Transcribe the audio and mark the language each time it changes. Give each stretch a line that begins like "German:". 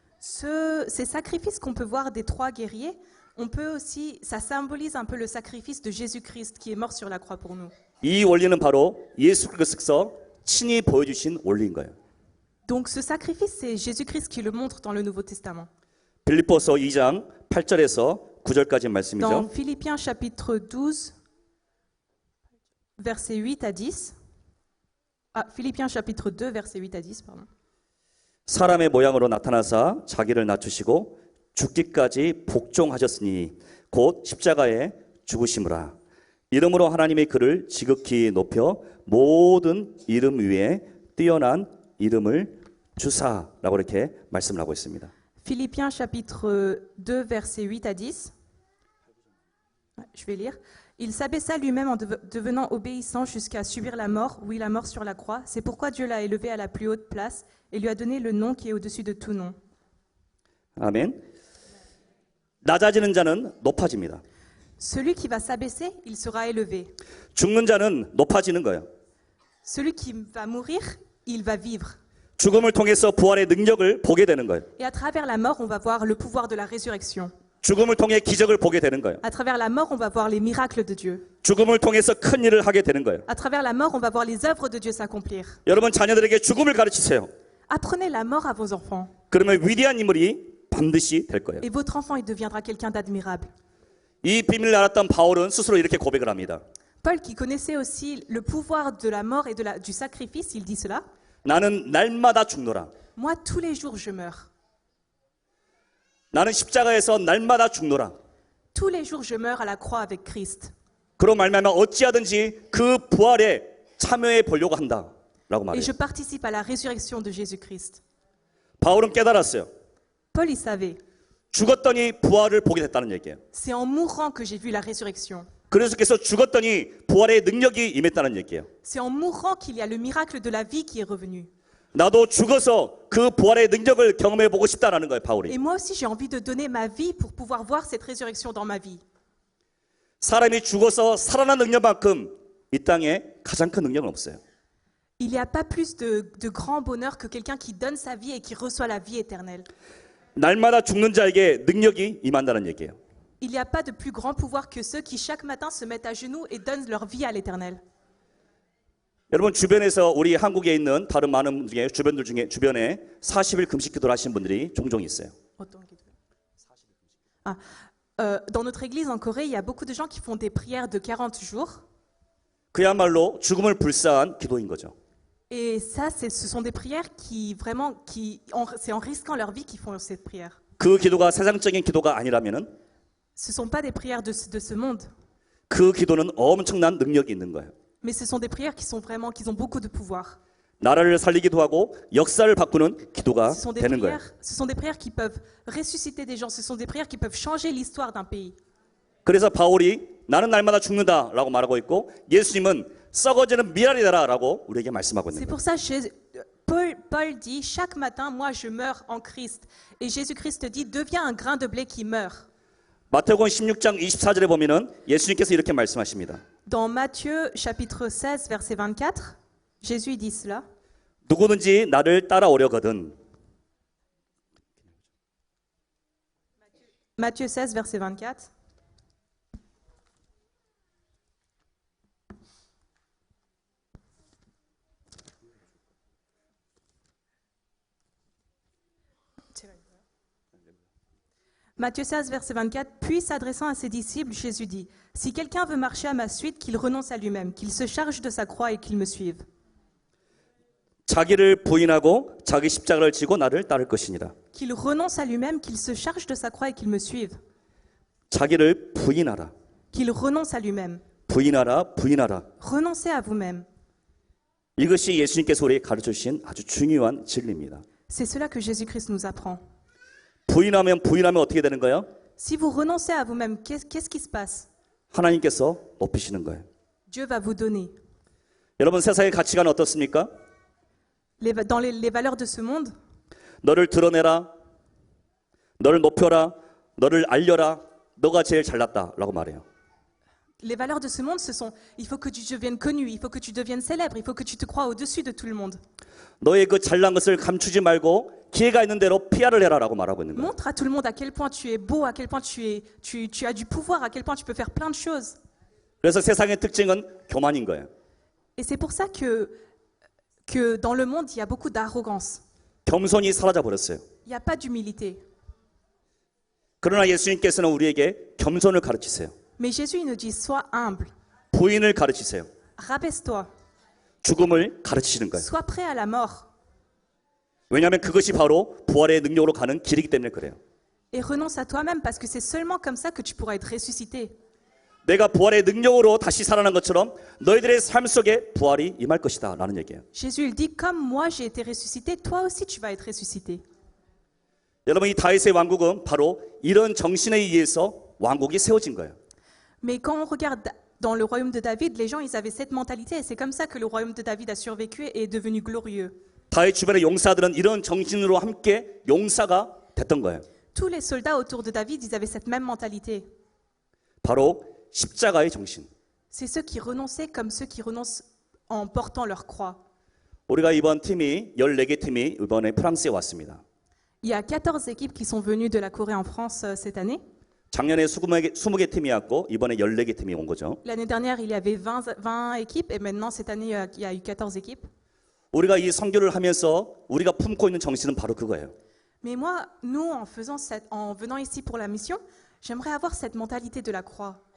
French: Ces sacrifices qu'on peut voir des trois guerriers, on peut aussi, ça symbolise un peu le sacrifice de Jésus-Christ qui est mort sur la croix pour nous.
Korean: 이 원리는 바로 예수 그리스도께서 친히 보여주신 원리인 거예요.
French: Donc ce sacrifice, c'est Jésus-Christ qui le montre dans le Nouveau Testament.
Korean: 빌립보서 2장 8절에서 9절까지
French: Dans
Korean: 말씀이죠.
French: Philippiens chapitre 12, versets 8 à 10. Ah, Philippiens chapitre 2, versets 8 à 10, pardon.
Korean: 사람의 모양으로 나타나사 자기를 낮추시고 죽기까지 복종하셨으니 곧 십자가에 죽으심으라. 이름으로 하나님의 그를 지극히 높여 모든 이름 위에 뛰어난 이름을 주사라고 이렇게 말씀을 하고 있습니다.
French: Philippiens chapitre 2, versets 8 à 10. Je vais lire. Il s'abaissa lui-même en devenant obéissant jusqu'à subir la mort, oui, la mort sur la croix. C'est pourquoi Dieu l'a élevé à la plus haute place et lui a donné le nom qui est au-dessus de tout nom.
Korean: 아멘. 낮아지는 자는 높아집니다.
French: Celui qui va s'abaisser, il sera élevé.
Korean: 죽는 자는 높아지는 거예요.
French: Celui qui va mourir, il va vivre.
Korean: 죽음을 통해서 부활의 능력을 보게 되는 거예요.
French: Et à travers la mort, on va voir le pouvoir de la résurrection.
Korean: 죽음을 통해 기적을 보게 되는 거예요.
French: À travers la mort, on va voir les miracles de Dieu.
Korean: 죽음을 통해서 큰 일을 하게 되는 거예요.
French: À travers la mort, on va voir les œuvres de Dieu s'accomplir.
Korean: 여러분 자녀들에게 죽음을 가르치세요.
French: Apprenez la mort à vos enfants.
Korean: 그러면 위대한 인물이 반드시 될 거예요.
French: Et votre enfant, il deviendra quelqu'un d'admirable.
Korean: 이 비밀을 알았던 바울은 스스로 이렇게 고백을 합니다.
French: Paul, qui connaissait aussi le pouvoir de la mort et du sacrifice, il dit cela.
Korean: 나는 날마다 죽노라.
French: Moi, tous les jours, je meurs.
Korean: 나는 십자가에서 날마다 죽노라.
French: Tous les jours, je meurs à la croix avec Christ.
Korean: 그로 말미암아 어찌하든지 그 부활에 참여해 보려고 한다라고
French: Et
Korean: 말해요.
French: je participe à la résurrection de Jésus-Christ.
Korean: 바울은 깨달았어요.
French: Paul y savait.
Korean: 죽었더니 부활을 보게 됐다는 얘기예요.
French: C'est en mourant que j'ai vu la résurrection.
Korean: 그리스도께서 죽었더니 부활의 능력이 임했다는 얘기예요.
French: C'est en mourant qu'il y a le miracle de la vie qui est revenu.
Korean: 나도 죽어서 그 부활의 능력을 경험해 보고 싶다라는 거예요,
French: Et
Korean: 바울이.
French: moi aussi, j'ai envie de donner ma vie pour pouvoir voir cette résurrection dans ma vie.
Korean: 사람이 죽어서 살아난 능력만큼 이 땅에 가장 큰 능력은 없어요.
French: Il n'y a pas plus de grand bonheur que quelqu'un qui donne sa vie et qui reçoit la vie éternelle.
Korean: 날마다 죽는 자에게 능력이 임한다는 얘기예요.
French: Il n'y a pas de plus grand pouvoir que ceux qui chaque matin se mettent à genoux et donnent leur vie à l'éternel.
Korean: 여러분 주변에서 우리 한국에 있는 다른 많은 분들 중에 주변에 40일 금식 기도를 하신 분들이 종종 있어요.
French: Ah, dans notre église en Corée, il y a beaucoup de gens qui font des prières de 40 jours.
Korean: 그야말로 죽음을 불사한 기도인 거죠.
French: Et ça, ce sont des prières qui vraiment, c'est en risquant leur vie qu'ils font cette prière.
Korean: 그 기도가 세상적인 기도가 아니라면은
French: Ce ne sont pas des prières de ce monde,
Korean: 그 기도는 엄청난 능력이 있는 거예요.
French: mais ce sont des prières qui ont beaucoup de pouvoir.
Korean: 나라를 살리기도 하고 역사를 바꾸는 기도가 되는 거예요.
French: Ce sont des prières qui peuvent ressusciter des gens, ce sont des prières qui peuvent changer l'histoire d'un pays.
Korean: 그래서 바울이 나는 날마다 죽는다라고 말하고 있고 예수님은 썩어지는 미랄이 되라라고 우리에게 말씀하고 있는
French: C'est
Korean: 거예요.
French: pour ça que Paul dit, chaque matin, moi je meurs en Christ. Et Jésus-Christ dit, deviens un grain de blé qui meurt.
Korean: 마태복음 16장 24절에 보면은 예수님께서 이렇게 말씀하십니다.
French: Dans Matthieu chapitre 16 verset 24, Jésus dit cela.
Korean: 누구든지 나를 따라오려거든
French: Matthieu 16 verset 24. Matthieu 16, verset 24, puis s'adressant à ses disciples, Jésus dit, « Si quelqu'un veut marcher à ma suite, qu'il renonce à lui-même, qu'il se charge de sa croix et qu'il me suive.
Korean: 자기를 부인하고 자기 십자가를 지고 나를 따를 것이니라.
French: Qu'il renonce à lui-même, qu'il se charge de sa croix et qu'il me suive.
Korean: 자기를 부인하라.
French: Qu'il renonce à lui-même.
Korean: 부인하라. 부인하라.
French: Renoncez à vous-même.
Korean: 이것이 예수님께서 우리에게 가르쳐 주신 아주 중요한 진리입니다.
French: C'est cela que Jésus-Christ nous apprend.
Korean: 부인하면 어떻게 되는 거예요?
French: Si vous renoncez à vous-même, qu'est-ce qui se passe?
Korean: 하나님께서 높이시는 거예요.
French: Dieu va vous donner.
Korean: 여러분 세상의 가치관은 어떻습니까?
French: Dans les valeurs de ce monde,
Korean: 너를 드러내라. 너를 높여라. 너를 알려라. 너가 제일 잘났다라고 말해요.
French: les valeurs de ce monde, ce sont il faut que tu deviennes connu, il faut que tu deviennes célèbre, il faut que tu te crois au-dessus de tout le monde.
Korean: 너의 그 잘난 것을 감추지 말고 기회가 있는 대로 PR을 해라라고 말하고 있는 거예요.
French: Montre à tout le monde à quel point tu es beau, à quel point tu as du pouvoir, à quel point tu peux faire plein de choses.
Korean: 그래서 세상의 특징은 교만인 거예요.
French: Et c'est pour ça que dans le monde, il y a beaucoup d'arrogance.
Korean: 겸손이 사라져 버렸어요.
French: Il n'y a pas d'humilité.
Korean: 그러나 예수님께서는 우리에게 겸손을 가르치세요.
French: Mais Jésus il nous dit, sois humble,
Korean: 부인을 가르치세요.
French: rabaisse-toi,
Korean: 죽음을 가르치시는 거예요.
French: sois prêt à la mort.
Korean: 왜냐하면 그것이 바로 부활의 능력으로 가는 길이기 때문에 그래요.
French: Et renonce à toi-même parce que c'est seulement comme ça que tu pourras être ressuscité.
Korean: 내가 부활의 능력으로 다시 살아난 것처럼 너희들의 삶 속에 부활이 임할 것이다 라는 얘기예요.
French: Jésus il dit, comme moi j'ai été ressuscité, toi aussi tu vas être ressuscité.
Korean: 여러분 이 다윗의 왕국은 바로 이런 정신에 의해서 왕국이 세워진 거예요.
French: Mais quand on regarde dans le royaume de David, les gens ils avaient cette mentalité et c'est comme ça que le royaume de David a survécu et est devenu glorieux.
Korean: 다윗 주변의 용사들은 이런 정신으로 함께 용사가 됐던 거예요.
French: Tous les soldats autour de David, ils avaient cette même mentalité.
Korean: 바로 십자가의 정신.
French: C'est ceux qui renonçaient comme ceux qui renoncent en portant leur croix.
Korean: 우리가 이번 팀이 14개 팀이 이번에 프랑스에 왔습니다.
French: Il y a 14 équipes qui sont venues de la Corée en France cette année.
Korean: 작년에 20개 팀이 왔고 이번에 14개 팀이 온 거죠.
French: L'année dernière, il y avait 20 équipes et maintenant cette année, il y a eu 14 équipes.
Korean: 우리가 이 선교를 하면서 우리가 품고 있는 정신은 바로 그거예요.
French: Mais moi, nous, en venant ici pour la mission, j'aimerais avoir cette mentalité de la croix.